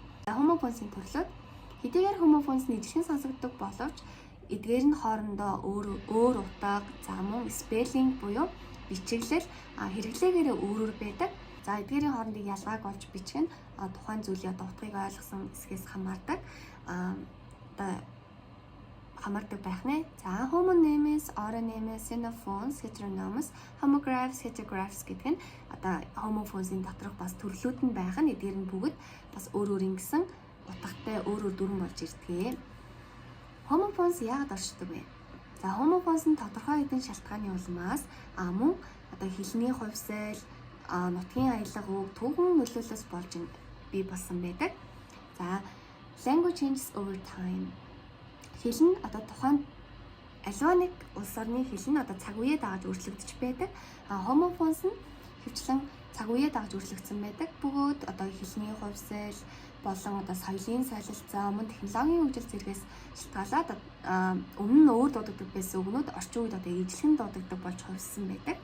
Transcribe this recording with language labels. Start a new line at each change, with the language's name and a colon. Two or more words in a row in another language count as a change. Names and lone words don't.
Mongolian: Homophones-ийн төрлүүд хэдийгээр homophones нь ижилхэн сонсогддог боловч эдгээр нь хоорондоо өөр утга, за мөн spelling буюу бичиглэл хэрэглээгээрээ өөр байдаг. За эдгээрийн хоорондын ялгааг олж бичих нь тухайн зүйлийн одоо утгыг ойлгосон хэсгээс хамаардаг. Хамаардаг байх нэ. За
English: homonyms, oronyms, xenophones, heteronymous, homographs, heterographs
Mongolian: гэдэг нь одоо homophones-ийн доторх бас төрлүүд нь байх нь эдгээр нь бүгд бас өөр ингэсэн утгатай өөр дүрэн болж ирдэг. Homophones яагаад оршдог вэ? За homophones нь тодорхой хэдэн шалтгааны улмаас мөн одоо хэлний хувьсэл, нутгийн аялга үг түүхэн нөлөөлөөс болж бий болсон байдаг.
English: За language changes over time.
Mongolian: Хэл нь одоо тухайн аливаа нэг улс орны хэл нь одоо цаг үеэ дагаж өөрчлөгдөж байдаг. Homophones нь хөвчлэн цаг үеэ дагаж өөрчлөгдсөн байдаг. Бөгөөд одоо хэлний хувьсэл болон одоо соёлын солилцоо, мөн технологийн хөгжил зэрэгс шалтгаалаад өмнө нь өөр дуудагддаг байсан үгнүүд орчин үед одоо ижилхэн дуудагддаг болж хувьссан байдаг.